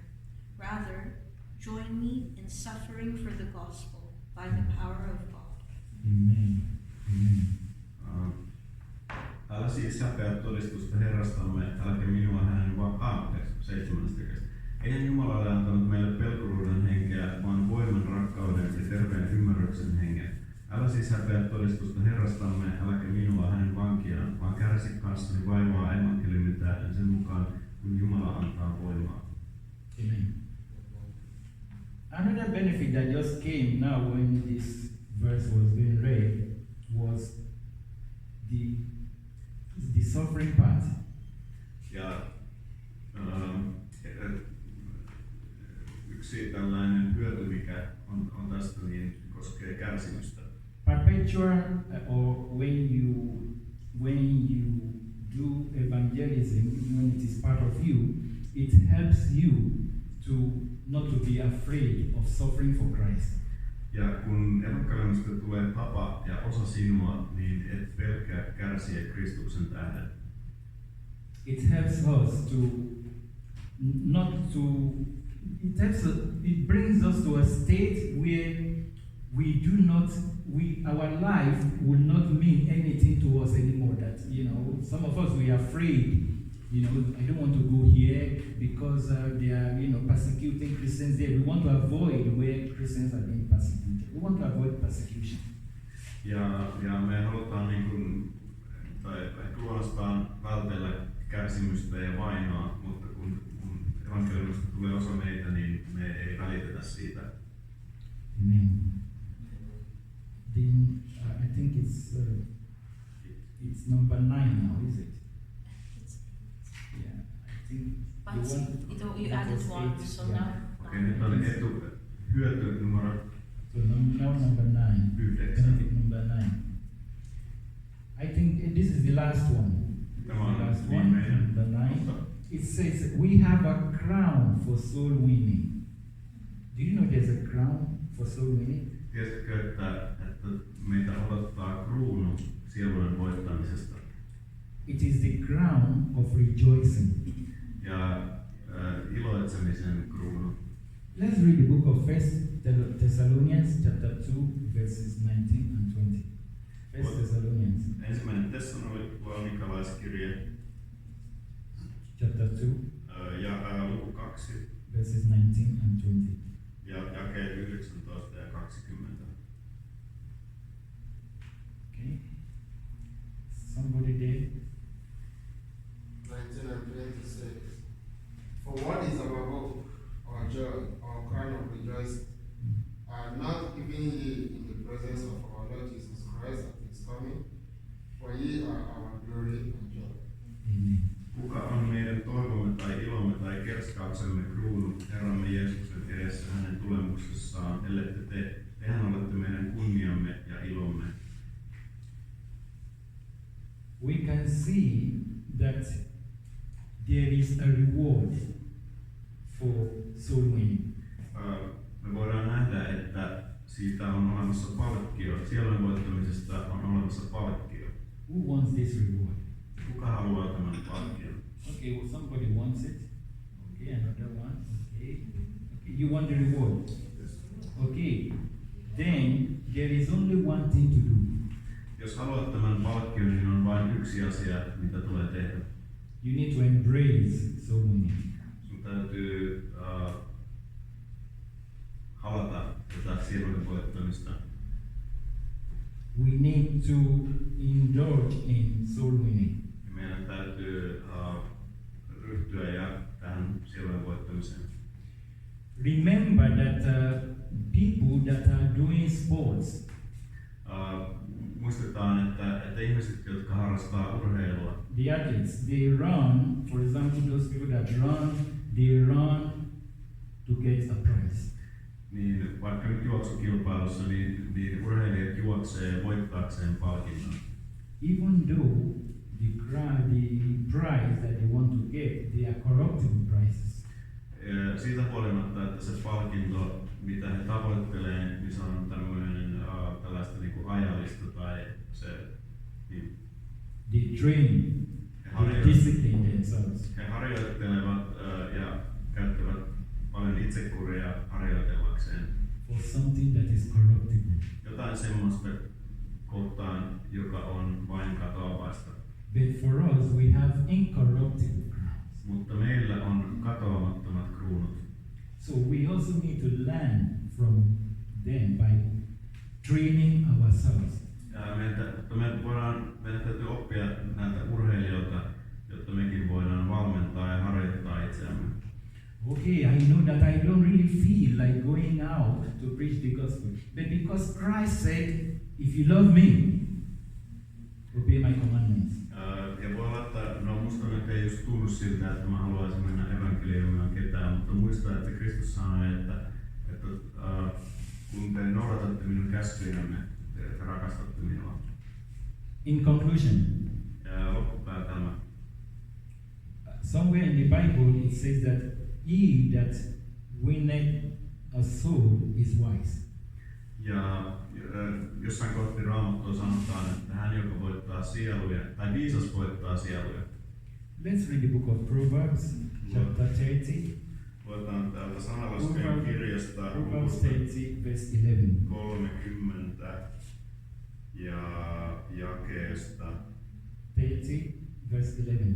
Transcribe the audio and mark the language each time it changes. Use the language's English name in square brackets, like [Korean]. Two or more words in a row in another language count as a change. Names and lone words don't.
[English] Rather, join me in suffering for the gospel by the power of God. Amen. Amen. [Finnish] Älä siis häpeä todistusta Herrastamme, äläkä minua hänen 7. tekestä. Eihän Jumala ole antanut meille pelkuruuden henkeä, vaan voiman, rakkauden ja terveen ymmärryksen hengen. Älä siis häpeä todistusta Herrastamme, äläkä minua hänen vankiaan, vaan kärsi kanssani vaivaa evankeliumin tähden sen mukaan, kun Jumala antaa voimaa. Amen. [English] Another benefit that just came now when this verse was being read was the suffering part. [Finnish] Ja yksi tällainen hyöty, mikä on tästä, niin koskee kärsimystä. [English] Perpetual, or when you do evangelism, when it is part of you, it helps you to not to be afraid of suffering for Christ. [Finnish] Ja kun evankeliumista tulee tapa ja osa sinua, niin et pelkää kärsiä Kristuksen tähden. [English] It helps us to not to. It brings us to a state where we do not. Our life will not mean anything to us anymore. That some of us we are afraid. I don't want to go here because they are persecuting Christians there. We want to avoid where Christians are being persecuted. We want to avoid persecution. [Finnish] Ja me halutaan tai ehkä luonnostaan vältellä kärsimystä ja vainoa, mutta kun evankeliumista tulee osa meitä, niin me ei välitetä siitä. Amen. [English] Then I think it's number 9 now, is it? Yeah, I think But you added one, so yeah. now. [Finnish] Okei, nyt oli hyöty numero [English] So now number 9. 9. Benefit number 9. I think this is the last one. [Finnish] Tämä on [English] The last one, [Finnish] viimeinen. [English] number 9. It says we have a crown for soul winning. Do you know there's a crown for soul winning? [Finnish] Tiesitkö, että meitä odottaa kruunu sielujen voittamisesta? [English] It is the crown of rejoicing. [Finnish] Ja iloitsemisen kruunu. [English] Let's read the book of 1 Thessalonians chapter 2 verses 19 and 20. 1 Thessalonians [Finnish] Ensimmäinen Tessalonikalaiskirje [English] chapter 2 [Finnish] ja luku 2 [English] verses 19 and 20. [Finnish] ja jakeet 19 ja 20. [English] Okay. Somebody there? 19 and 20 says, "For what is our hope, our joy, our crown of rejoicing, are not given ye in the presence of our Lord Jesus Christ at his coming, for ye are our glory and joy." Amen. [Finnish] Kuka on meidän toivomme tai ilomme tai kerskauksemme kruunu Herramme Jeesuksen edessä hänen tulemuksessaan, ellette te, tehän olette meidän kunniamme ja ilomme. [English] We can see that there is a reward for soul winning. [Finnish] Me voidaan nähdä, että siitä on olemassa palkkio. Sielujen voittamisesta on olemassa palkkio. [English] Who wants this reward? [Finnish] Kuka haluaa tämän palkkion? [English] Okay, well, somebody wants it. Okay, another one. Okay. Okay, you want the reward. Okay. Then there is only one thing to do. [Finnish] Jos haluat tämän palkkion, niin on vain yksi asia, mitä tulee tehdä. [English] You need to embrace soul winning. [Finnish] Sun täytyy halata tätä sielujen voittamista. [English] We need to indulge in soul winning. [Finnish] Ja meidän täytyy ryhtyä ja tähän sielujen voittamiseen. [English] Remember that people that are doing sports, [Finnish] Muistetaan, että ihmiset, jotka harrastaa urheilua, [English] the athletes, they run, for example, those people that run, they run to get a prize. [Finnish] niin vaikka nyt juoksukilpailussa, niin urheilijat juoksee voittaakseen palkinnon. [English] Even though the prize that they want to get, they are corruptible prizes. [Finnish] Siitä huolimatta, että se palkinto, mitä he tavoittelee, niin se on tämmöinen tällaista niin kuin ajallista tai se. Niin. [English] They train, they discipline themselves. [Finnish] He harjoittelevat ja käyttävät paljon itsekuria harjoitellakseen. [English] For something that is corruptible. [Finnish] Jotain semmoista kohtaan, [English] But for us, we have incorruptible crowns. [Finnish] Mutta meillä on katoamattomat kruunut. [English] So we also need to learn from them by training ourselves. [Finnish] Ja meidän täytyy oppia näiltä urheilijoilta, jotta mekin voidaan valmentaa ja harjoittaa itseämme. [English] Okay, I know that I don't really feel like going out to preach the gospel. But because Christ said, if you love me, obey my commandments. [Finnish] Ja voi olla, että no musta nyt ei just tunnu siltä, että mä haluaisin mennä evankeliumiin ketään, mutta muista, että Kristus sanoi, että kun te noudatatte minun käskyjämme, te rakastatte minua. [English] In conclusion, [Finnish] Ja loppupäätelmä. [English] somewhere in the Bible it says that he that winneth a soul is wise. [Finnish] Ja jossain kohti Raamattua sanotaan, että hän, joka voittaa sieluja, tai viisas voittaa sieluja. [English] Let's read the book of Proverbs, chapter 30. [Finnish] Luetaan täältä sanalaskeen kirjasta [English] Proverbs 30, verse 11. [Finnish] 30 ja jakeesta [English] 30, verse 11.